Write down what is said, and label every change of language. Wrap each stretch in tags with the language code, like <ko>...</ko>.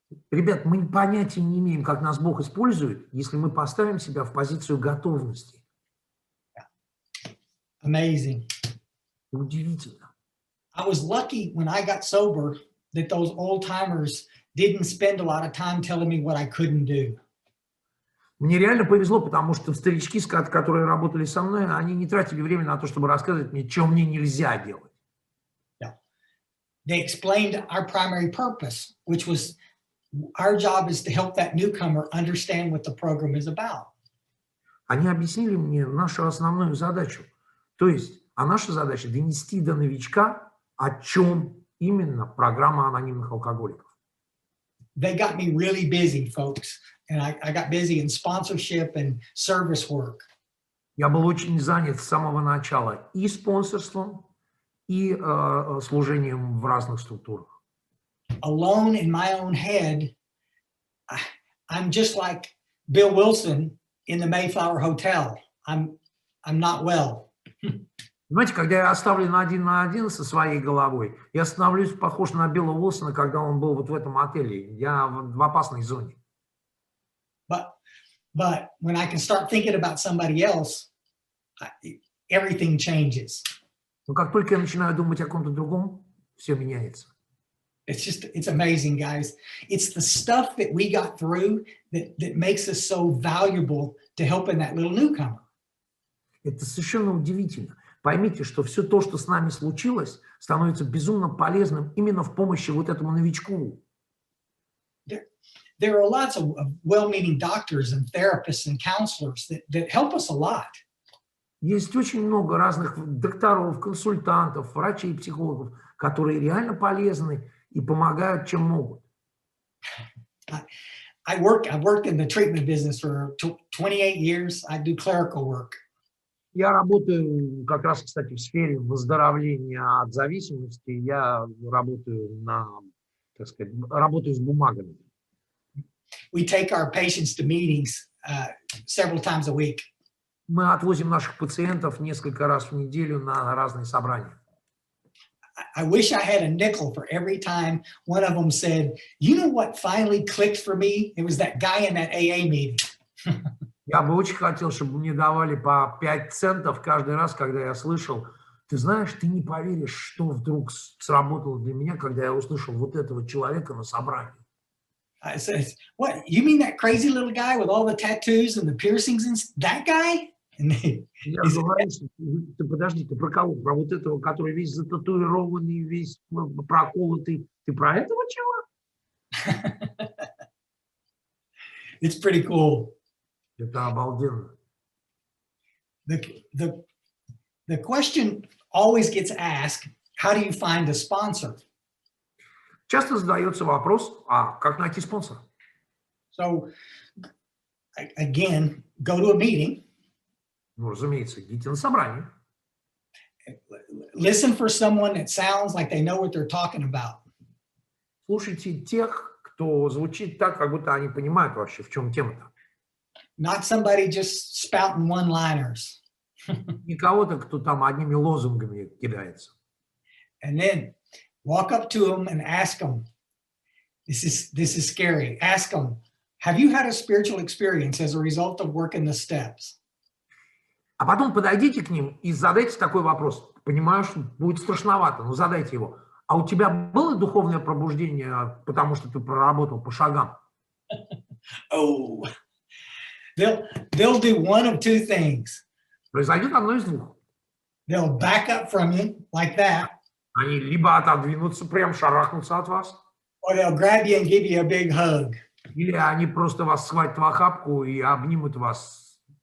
<ru>Ребят, мы понятия не имеем, как нас Бог использует, если мы поставим себя в позицию готовности.</ru> <en>Amazing.</en> <ru>Удивительно.</ru> <en>I was lucky when I got sober that those old timers didn't spend a lot of time telling me what I couldn't do.</en> <ru>Мне реально повезло, потому что старички, которые работали со мной, они не тратили время на то, чтобы рассказывать мне, что мне нельзя делать.</ru> <en>Yeah. They explained our primary purpose, which was our job is to help that newcomer understand what the program is about.</en> <ru>Они объяснили мне нашу основную задачу. То есть, наша задача донести до новичка, о чем именно программа анонимных алкоголиков.</ru> <en>They got me really busy, folks. And I got busy in sponsorship and service work.</en> <ru>Я был очень занят с самого начала и спонсорством, и служением в разных структурах.</ru> <en>Alone in my own head, I'm just like Bill Wilson in the Mayflower Hotel. I'm not well.</en> <ru>Понимаете, когда я оставлен один на один со своей головой, я становлюсь похож на Билла Уилсона, когда он был вот в этом отеле. Я в опасной зоне.</ru> <en>But when I can start thinking about somebody else, everything changes.</en> <ru>Но как только я начинаю думать о ком-то другом, все меняется.</ru> <en>It's amazing, guys. It's the stuff that we got through that makes us so valuable to helping that little newcomer.</en> <ru>Это совершенно удивительно. Поймите, что все то, что с нами случилось, становится безумно полезным именно в помощи вот этому новичку.</ru> <en>There are lots of well-meaning doctors and therapists and counselors that help us a lot.</en> <ru>Есть очень много разных докторов, консультантов, врачей, психологов, которые реально полезны и помогают, чем могут.</ru> <en>I've worked in the treatment business for 28 years. I do clerical work.</en> <ru>Я работаю как раз, кстати, в сфере выздоровления от зависимости. Я работаю так сказать, работаю с бумагами.</ru> <en>We take our patients to meetings several times a week.</en> <ru>Мы отвозим наших пациентов несколько раз в неделю на разные собрания.</ru> <en>I wish I had a nickel for every time one of them said, you know what finally clicked for me? It was that guy in that AA meeting.</en> <ru>Я бы очень хотел, чтобы мне давали по 5 центов каждый раз, когда я слышал, ты знаешь, ты не поверишь, что вдруг сработало для меня, когда я услышал вот этого человека на собрании.</ru> <en>I said, what, you mean that crazy little guy with all the tattoos and the piercings and that guy?</en> <ru>Я говорю, что ты подожди, ты про кого? Про вот этого, который весь зататуированный, весь проколотый. Ты про этого чего?</ru> <en>It's pretty cool.</en> <ru>Это обалденно.</ru> <en>The question always gets asked, how do you find a sponsor?</en> <ru>Часто задается вопрос, а как найти спонсора?</ru> <en>So, again, go to a meeting.</en> <ru>Ну, разумеется, идите на собрание.</ru> <en>Listen for someone that sounds like they know what they're talking about.</en> <ru>Слушайте тех, кто звучит так, как будто они понимают вообще, в чем тема-то.</ru> <en>Not somebody just spouting one-liners.</en> <ru>Не кого-то, кто там одними лозунгами кидается.</ru> <en>And then walk up to them and ask them, this is scary. Ask them, have you had a spiritual experience as a result of working the steps?</en> <ru>А потом подойдите к ним и задайте такой вопрос. Понимаю, что будет страшновато, но задайте его. А у тебя было духовное пробуждение, потому что ты проработал по шагам?</ru> <en>Oh, they'll do one of two things.</en> <ru>Произойдет одно из двух.</ru> <en>They'll back up from you like that.</en> <ru>Они либо отодвинутся, прям шарахнутся от вас,</ru> <en>Or they'll grab you and give you a big hug.</en> <ru>или они просто вас схватят в охапку и обнимут вас.</ru>